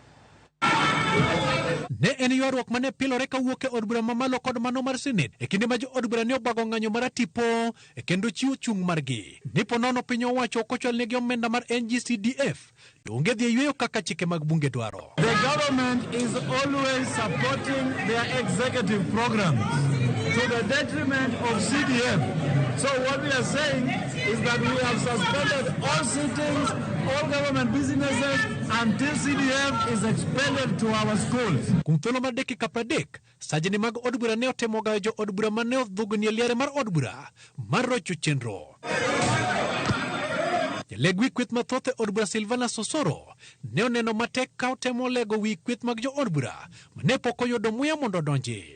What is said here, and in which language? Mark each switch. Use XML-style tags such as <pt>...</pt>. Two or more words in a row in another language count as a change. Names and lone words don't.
<luo>Ne en ywaruok mane pilore kawuok e od bura mamalo kod mano mar Senate e kinde ma jo od bura ne obago ng'anyo mar tipo e kendo chiwo chung' margi. Nipo nono piny owacho ok ochwal negi omenda mar NGCDF to onge dhi yweyo kaka chike mag bunge dwaro.</luo> <en>The government is always supporting their executive programs to the detriment of CDF. So what we are saying is that we have suspended all sittings, all government businesses until CDF is expanded to our schools.</en> <luo>Kuom thuolo mar dakika 30, sajeni mag od bura ne otemo gayo jo od bura mane odhugni e liare mar od bura mar rocho chenro. Jaleg wi kweth mathoth e od bura Silvana Sosoro ne oneno matek ka otemo lego wi kweth mag jo od bura mane pok oyudo muya mondo odonji.</luo>